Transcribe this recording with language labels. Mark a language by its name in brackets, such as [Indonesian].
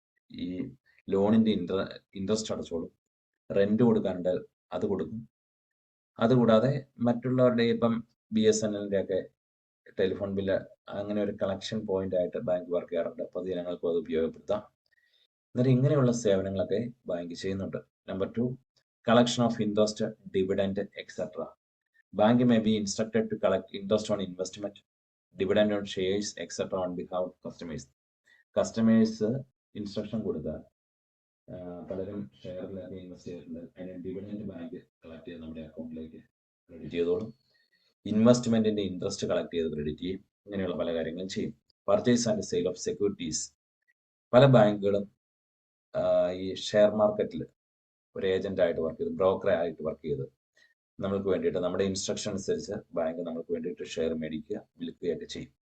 [Malayalam] ഈ ലോണിന്റെ interest അടച്ചോളും. Rent കൊടുക്കാനുണ്ട്, അത് കൊടുക്കും. അതുകൂടാതെ മറ്റുള്ളവരുടെ ഇപ്പം BSNLന്റെ ഒക്കെ ടെലിഫോൺ ബില്ല് അങ്ങനെ ഒരു കളക്ഷൻ പോയിന്റ് ആയിട്ട് ബാങ്ക് വർക്ക് ചെയ്യാറുണ്ട്. പൊതുജനങ്ങൾക്കും അത് ഉപയോഗപ്പെടുത്താം. എന്നിട്ട് ഇങ്ങനെയുള്ള സേവനങ്ങളൊക്കെ ബാങ്ക് ചെയ്യുന്നുണ്ട്. [English] Number 2, collection of interest, dividend, etc. Bank may be instructed to collect interest on investment, dividend on shares, etc. on behalf of customers. [Malayalam] Customers instruction കൊടുത്താൽ പലരും ഷെയറിലൊക്കെ ഇൻവെസ്റ്റ് ചെയ്തിട്ടുണ്ട്. അതിന് ഡിവിഡൻഡ് ബാങ്ക് കളക്ട് ചെയ്ത് നമ്മുടെ അക്കൗണ്ടിലേക്ക് ക്രെഡിറ്റ് ചെയ്തോളും. ഇൻവെസ്റ്റ്മെന്റിന്റെ interest collect ചെയ്ത് credit ചെയ്യും. ഇങ്ങനെയുള്ള പല കാര്യങ്ങളും ചെയ്യും. [English] Purchase and sale of securities. [Malayalam] പല ബാങ്കുകളും ഈ ഷെയർ മാർക്കറ്റിൽ ഒരു ഏജന്റ് ആയിട്ട് വർക്ക് ചെയ്ത്, ബ്രോക്കർ ആയിട്ട് വർക്ക് ചെയ്ത് നമുക്ക് വേണ്ടിയിട്ട് നമ്മുടെ ഇൻസ്ട്രക്ഷൻ അനുസരിച്ച് ബാങ്ക് നമുക്ക് വേണ്ടിയിട്ട് ഷെയർ മേടിക്കുക, വിൽക്കുകയൊക്കെ ചെയ്യും.